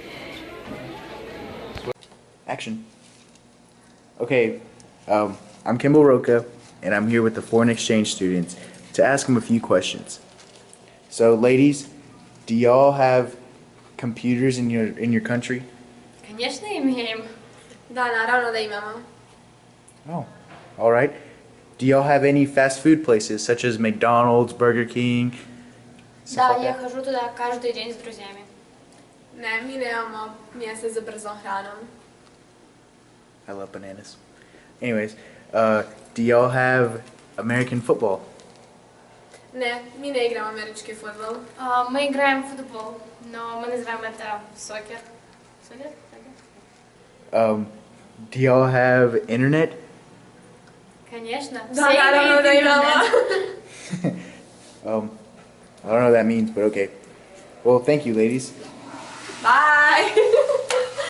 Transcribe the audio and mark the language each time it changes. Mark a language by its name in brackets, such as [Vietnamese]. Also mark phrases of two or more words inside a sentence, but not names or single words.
[English] Action. Okay, I'm Kimball Roca, and I'm here with the foreign exchange students to ask them a few questions. So, ladies, do y'all have computers in your country? [Russian] Конечно, имеем. [Bosnian] Da, naravno da imamo. [English] Oh, all right. Do y'all have any fast food places such as McDonald's, Burger King? [Russian] Да, я хожу туда каждый день с друзьями. [Bosnian] Ne, mi nemamo mjesta za brzom hranom. [English] I love bananas. Anyways, do y'all have American football? [Bosnian] Ne, mi ne igramo američki fudbal. [Russian] Мы играем в футбол, но мы называем это сокер. Сокер? [English] Do y'all have internet? [Russian] Конечно. [Bosnian] Da, naravno da imamo. [English] I don't know what that means, but okay. Well, thank you, ladies. Bye!